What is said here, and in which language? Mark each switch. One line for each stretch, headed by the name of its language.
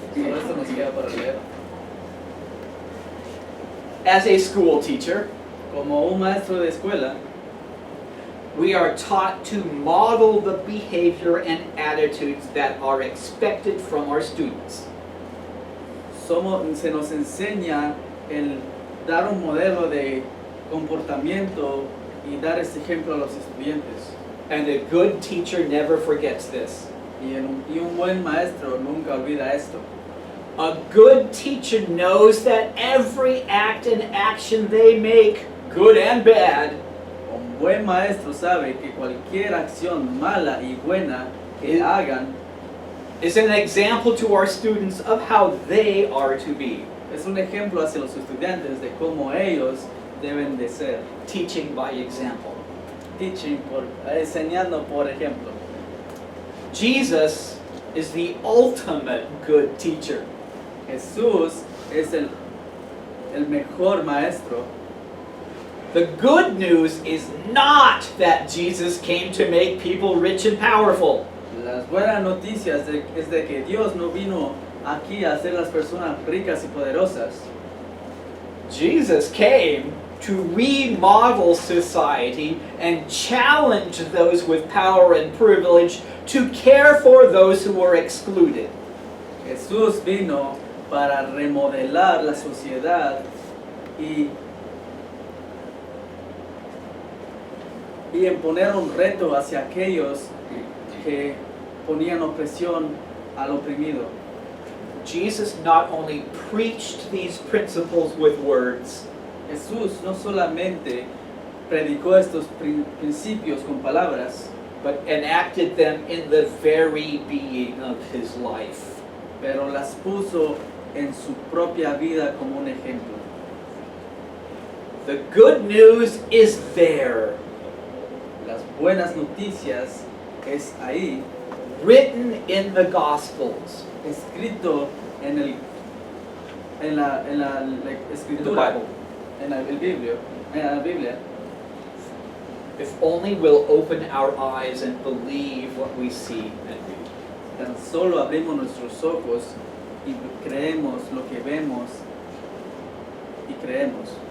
Spanish: Solo esto nos queda para leer.
English: As a school teacher,
Spanish: Como un maestro de escuela,
English: we are taught to model the behavior and attitudes that are expected from our students.
Spanish: se nos enseña el dar un modelo de comportamiento y dar este ejemplo a los estudiantes.
English: And a good teacher never forgets this.
Spanish: Y un buen maestro nunca olvida esto.
English: A good teacher knows that every act and action they make, good and bad,
Spanish: Un buen maestro sabe que cualquier acción mala y buena que hagan
English: is an example to our students of how they are to be.
Spanish: es un ejemplo hacia los estudiantes de cómo ellos deben de ser.
English: Teaching by example.
Spanish: Enseñando por ejemplo.
English: Jesus is the ultimate good teacher.
Spanish: Jesús es el mejor maestro.
English: The good news is not that Jesus came to make people rich and powerful.
Spanish: Las buenas noticias es de que Dios no vino aquí a hacer las personas ricas y poderosas.
English: Jesus came to remodel society and challenge those with power and privilege to care for those who were excluded.
Spanish: Jesús vino para remodelar la sociedad y imponer un reto hacia aquellos que ponían opresión al oprimido.
English: Jesus not only preached these principles with words,
Spanish: Jesús no solamente predicó estos principios con palabras,
English: but enacted them in the very being of his life.
Spanish: pero las puso en su propia vida como un ejemplo.
English: The good news is there,
Spanish: Las buenas noticias es ahí,
English: written in the Gospels,
Spanish: escrito en la
English: in the
Spanish: escritura,
English: Bible.
Spanish: en la Biblia.
English: If only we'll open our eyes and believe what we see and read.
Spanish: Tan solo abrimos nuestros ojos y creemos lo que vemos y creemos.